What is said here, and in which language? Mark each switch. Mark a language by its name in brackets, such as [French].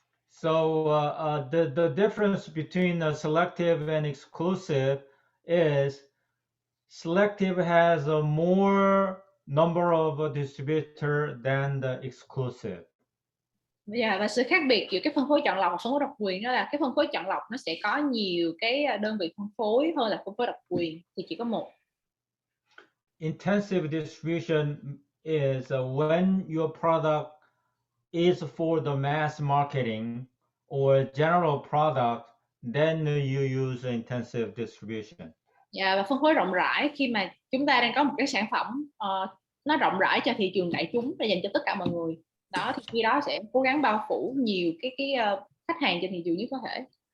[English] So the difference between selective and exclusive is selective has a more number of distributor than the exclusive. [Vietnamese] Và sự khác biệt giữa cái phân phối chọn lọc và phân phối độc quyền đó là cái phân phối chọn lọc nó sẽ có nhiều cái đơn vị phân phối hơn là phân phối độc quyền thì chỉ có một. [English] Intensive distribution is when your product is for the mass marketing or general product, then you use intensive distribution. [Vietnamese] Và phân phối rộng rãi khi mà chúng ta đang có một cái sản phẩm nó rộng rãi cho thị trường đại chúng và dành cho tất cả mọi người. Đó thì khi đó sẽ cố gắng bao phủ nhiều cái khách hàng trên thị trường nhất có thể.